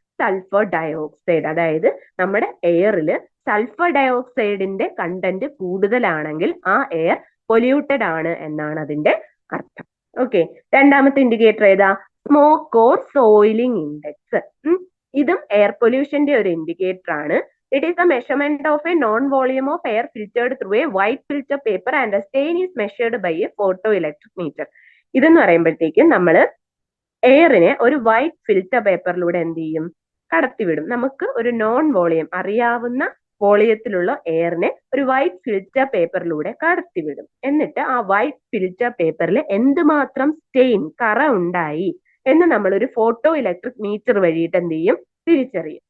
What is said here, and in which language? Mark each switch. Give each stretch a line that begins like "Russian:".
Malayalam: Sulphur dioxide. അതായത് നമ്മുടെ എയറിൽ സൾഫർ ഡയോക്സൈഡിന്റെ കണ്ടന്റ് കൂടുതലാണെങ്കിൽ ആ എയർ പൊല്യൂട്ടഡ് ആണ് എന്നാണ് അതിന്റെ അർത്ഥം. ഓക്കെ, രണ്ടാമത്തെ ഇൻഡിക്കേറ്റർ ഏതാ? Smoke or സോയിലിംഗ് index. ഇതും എയർ പൊല്യൂഷന്റെ ഒരു ഇൻഡിക്കേറ്റർ ആണ്.
English: It is a measurement of a non-volume of air filtered through a white filter paper and a stain is measured by a photoelectric meter.
Malayalam: ഇതെന്ന് പറയുമ്പോഴത്തേക്കും നമ്മൾ എയറിനെ ഒരു white filter പേപ്പറിലൂടെ എന്ത് ചെയ്യും? കടത്തിവിടും. നമുക്ക് ഒരു നോൺ വോളിയം, അറിയാവുന്ന വോളിയത്തിലുള്ള എയറിനെ ഒരു വൈറ്റ് ഫിൽറ്റർ പേപ്പറിലൂടെ കടത്തിവിടും. എന്നിട്ട് ആ വൈറ്റ് ഫിൽറ്റർ പേപ്പറിൽ എന്തുമാത്രം സ്റ്റെയിൻ, കറ ഉണ്ടായി എന്ന് നമ്മൾ ഒരു ഫോട്ടോ ഇലക്ട്രിക് മീറ്റർ വഴിയിട്ട് എന്ത് ചെയ്യും? തിരിച്ചറിയും.